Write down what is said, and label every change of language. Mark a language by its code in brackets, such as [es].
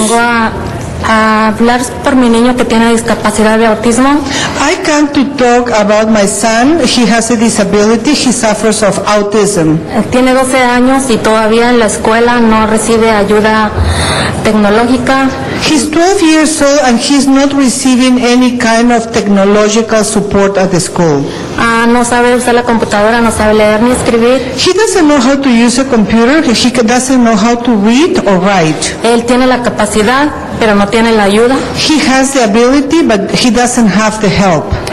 [es] Vengo a hablar por mi niño que tiene discapacidad de autismo. [en] I come to talk about my son. He has a disability. He suffers of autism. [es] Tiene 12 años y todavía en la escuela no recibe ayuda tecnológica. [en] He's 12 years old and he's not receiving any kind of technological support at the school. [es] No sabe usar la computadora, no sabe leer ni escribir. [en] He doesn't know how to use a computer. He doesn't know how to read or write. [es] Él tiene la capacidad, pero no tiene la ayuda. [en] He has the ability, but he doesn't have the help.